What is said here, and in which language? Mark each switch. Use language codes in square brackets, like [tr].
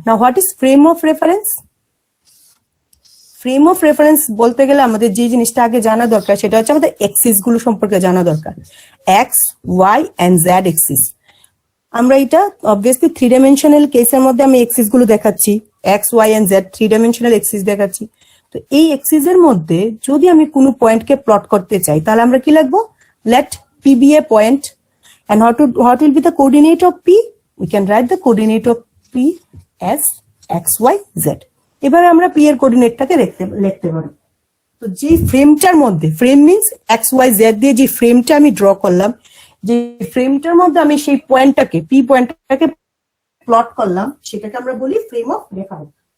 [bn] না, [en] What is frame of reference? [bn] Frame of reference বলতে গেলে আমাদের যে জিনিসটা আগে জানা দরকার, সেটা হচ্ছে আমাদের এক্সিস গুলো সম্পর্কে জানা দরকার। X, Y and Z axis. আমরা এটা অবভিয়াসলি 3 ডাইমেনশনাল কেসের মধ্যে আমি এক্সিস গুলো দেখাচ্ছি, x, Y and Z 3 dimensional axis দেখাচ্ছি। তো এই এক্সিস এর মধ্যে যদি আমি কোনো পয়েন্টকে প্লট করতে চাই, তাহলে আমরা কি লিখবো? [en] Let P be a point, and what will be the coordinate of p? We can write the coordinate of p as x, y, z. [bn] এবারে আমরা পি এর কোঅর্ডিনেটটাকে লিখতে পারি। তো যে ফ্রেমটার মধ্যে, frame means x, Y, Z দিয়ে যে ফ্রেমটা আমি ড্র করলাম, যে ফ্রেমটার মধ্যে আমি সেই পয়েন্টটাকে, পি পয়েন্টটাকে প্লট করলাম, সেটাকে আমরা বলি ফ্রেম অফ রেফারেন্স।